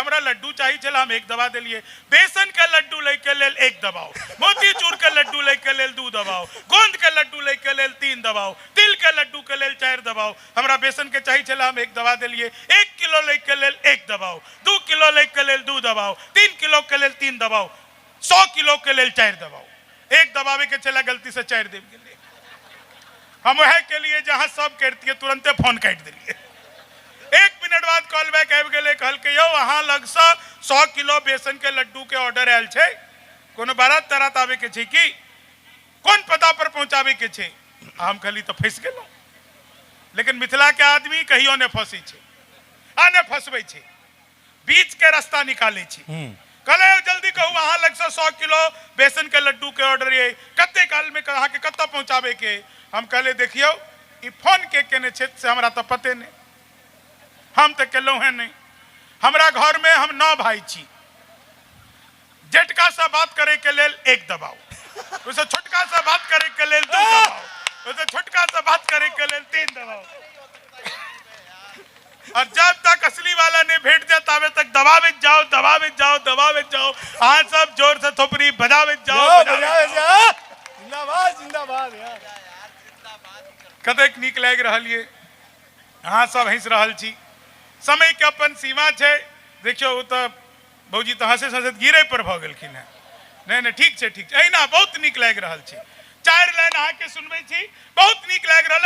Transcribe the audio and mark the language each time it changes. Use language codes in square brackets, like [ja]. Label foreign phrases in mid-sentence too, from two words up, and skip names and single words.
[mai] हमरा लड्डू चाहिए छला, हम 1 दबा देलिए। बेसन के लड्डू ले के लेल 1 दबाओ, मोतीचूर के लड्डू ले के लेल 2 दबाओ, गोंद के लड्डू ले के लेल 3 दबाओ, तिल के लड्डू के लेल 4 दबाओ। हमरा बेसन के चाहिए छला, हम 1 दबा देलिए। 1 किलो ले के लेल 1 दबाओ, 2 किलो ले के लेल 2 दबाओ, 3 किलो के लेल 3 दबाओ, 100 किलो के लेल 4 दबाओ। 1 दबावे के चला गलती से 4 देव गेलिए। हम वह के लिए जहां सब करती तुरंते फोन काट दिलिए। 1 मिनट बाद कॉल बैक आबि गेले, कहल के यो अहाँ लग से 100 किलो बेसन के लड्डू के ऑर्डर आयल छै, कोनो बारात तारात आवे के छै कि कोन पता पर पहुंचावे के छै? हम कहली तो फंस गेलौं। लेकिन मिथिला के आदमी कहियो ने फंसी छै आ ने फंसबै छै, बीच के रास्ता निकाले छी। कहले जल्दी कहू अहाँ लग से 100 किलो बेसन के लड्डू के ऑर्डर ये कते काल में अहाँ के कत्ता पहुंचावे के? हम कहले देखियो ई फोन के केने छै से हमरा तो पते नहीं, हम तो केलौं है नहीं। हमरा घर में हम 9 भाई छी, जेठका से बात करे के लेल 1 दबाओ, उसे छोटका से बात करे के लेल 2 दबाओ, उसे छोटका से बात करे के लेल 3 दबाओ। और जब तक असली वाला ने भेट जाए तब तक दबावे जाओ दबावे जाओ दबावे जाओ। हाँ सब जोर से थोपड़ी बजावे जाओ जिंदाबाद जिंदाबाद यार, कतेक नीक लागि रहल ये, अहाँ सब हंस रहल छी। समय के अपन सीमा छै। देखियो वो तो भौजी तो हंसैत हंसैत गिरे पर भ गेलखिन है। नहीं ठीक छै ठीक छै, एहिना बहुत नीक लागि रहल छै। 4 लाइन अहाँ के सुनबै छी, बहुत नीक लागि रहल।